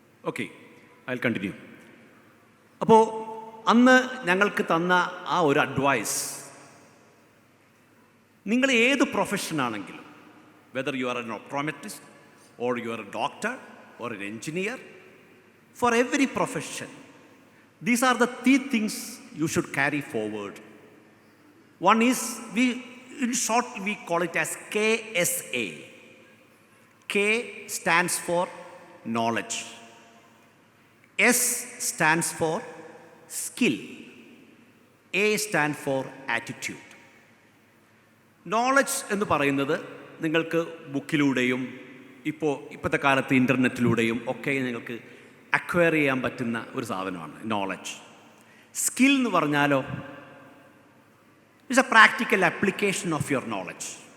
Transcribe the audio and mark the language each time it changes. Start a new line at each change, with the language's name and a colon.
English: Okay, I will continue.
Malayalam: അപ്പോൾ അന്ന് ഞങ്ങൾക്ക് തന്ന ആ ഒരു അഡ്വൈസ്, നിങ്ങൾ ഏത് പ്രൊഫഷനാണെങ്കിലും,
English: Whether you are an optometrist or you are a doctor or an engineer, for every profession, these are the 3 things you should carry forward. One is, in short we call it as KSA. K stands for knowledge, S stands for skill, A stands for attitude.
Malayalam: Knowledge എന്ന് പറയുന്നത് നിങ്ങൾക്ക് ബുക്കിലൂടെയും ഇപ്പോഴത്തെ കാലത്ത് ഇൻ്റർനെറ്റിലൂടെയും ഒക്കെ നിങ്ങൾക്ക് acquire ചെയ്യാൻ പറ്റുന്ന ഒരു സാധനമാണ് നോളജ്.
English: skill
Malayalam: എന്ന് പറഞ്ഞാലോ,
English: It's a practical application of your knowledge.